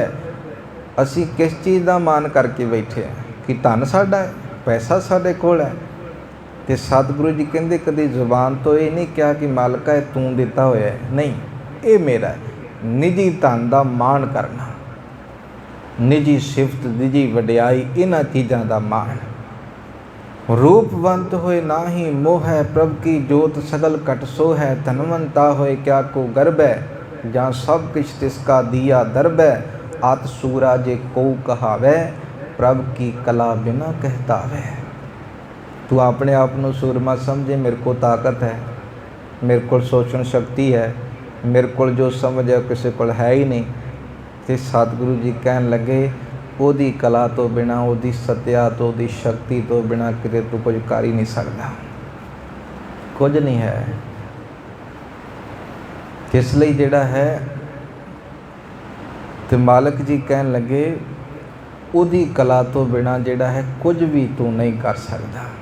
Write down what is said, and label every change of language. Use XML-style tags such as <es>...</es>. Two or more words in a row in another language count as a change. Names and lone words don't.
<pa>ਅਸੀਂ ਕਿਸ ਚੀਜ਼ ਦਾ ਮਾਣ ਕਰਕੇ ਬੈਠੇ ਹਾਂ ਕਿ ਧਨ ਸਾਡਾ ਹੈ, ਪੈਸਾ ਸਾਡੇ ਕੋਲ ਹੈ। ਤੇ ਸਤਿਗੁਰੂ ਜੀ ਕਹਿੰਦੇ ਕਦੇ ਜ਼ੁਬਾਨ ਤੋਂ ਇਹ ਨਹੀਂ ਕਿਹਾ ਕਿ ਮਾਲਕਾ ਇਹ ਤੂੰ ਦਿੱਤਾ ਹੋਇਆ ਹੈ, ਨਹੀਂ ਇਹ ਮੇਰਾ ਹੈ। ਨਿੱਜੀ ਧਨ ਦਾ ਮਾਣ ਕਰਨਾ, ਨਿੱਜੀ ਸਿਫਤ, ਨਿੱਜੀ ਵਡਿਆਈ, ਇਹਨਾਂ ਚੀਜ਼ਾਂ ਦਾ ਮਾਣ। ਰੂਪਵੰਤ ਹੋਏ ਨਾਹੀ ਮੋਹ ਹੈ, ਪ੍ਰਭ ਕੀ ਜੋਤ ਸਗਲ ਕਟ ਸੋ ਹੈ। ਧਨਵੰਤਾ ਹੋਏ ਕਿਆ ਕੋ ਗਰਭ ਹੈ, ਜਹਾਂ ਸਭ ਕਿਛ ਤਿਸਕਾ ਦੀਆ ਦਰਬ ਹੈ। ਆਤ ਸੂਰਾ ਜੇ ਕੋ ਕਹਾਵੇ, ਪ੍ਰਭ ਕੀ ਕਲਾ ਬਿਨਾ ਕਹਤਾਵੇ।</pa> <hi>तू अपने आप को सूरमा समझे, मेरे को ताकत है, मेरे को सोचण शक्ति है, मेरे को जो समझ है किसी को है ही नहीं। तो सतगुरु जी कहन लगे,</hi> <pa>ਉਹਦੀ ਕਲਾ ਤੋਂ ਬਿਨਾਂ, ਉਹਦੀ ਸਤਿਆ ਤੋਂ, ਉਹਦੀ ਸ਼ਕਤੀ ਤੋਂ ਬਿਨਾਂ ਕਿਤੇ ਤੂੰ ਕੁਝ ਕਰ ਹੀ ਨਹੀਂ ਸਕਦਾ, ਕੁਝ ਨਹੀਂ ਹੈ। ਇਸ ਲਈ ਜਿਹੜਾ ਹੈ ਤੇ ਮਾਲਕ ਜੀ ਕਹਿਣ ਲੱਗੇ, ਉਹਦੀ ਕਲਾ ਤੋਂ ਬਿਨਾਂ ਜਿਹੜਾ ਹੈ ਕੁਝ ਵੀ ਤੂੰ ਨਹੀਂ ਕਰ ਸਕਦਾ।</pa>